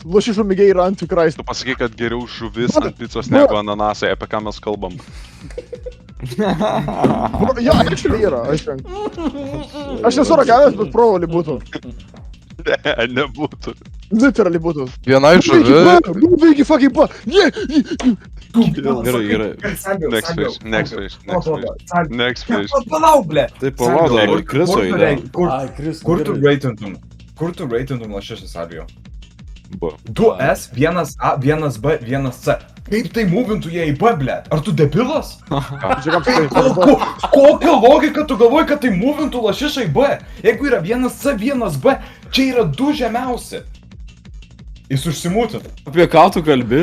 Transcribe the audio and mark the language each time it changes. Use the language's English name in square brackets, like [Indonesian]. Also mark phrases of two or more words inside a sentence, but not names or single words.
[Lithuanian] Tu pasakai, kad geriau žuvis ant picos negu ananasai, apie ką mes kalbam. Jo, actually yra, aš nesu ragavęs, bet probably būtų. Ne, nebūtų. Literally būtų. Vienai žuvi... Nuveikia fucking pa. Gerai. [English] Next fish. [Lithuanian] Palauk, ble. Tai palauk, dar Kriso idėja. Ai, Kris, Kur tu reitintum? Kur tu reitintum lašišą Salvijau? B. 2S, 1A, 1B, 1C. Kaip tai movintų jie į B, ble? Ar tu debilas? Kokią logiką tu galvoji, kad tai movintų lašišą į B? Jeigu yra 1C, 1B, čia yra 2 žemiausi. Jis užsimūtina. Apie ką tu kalbi?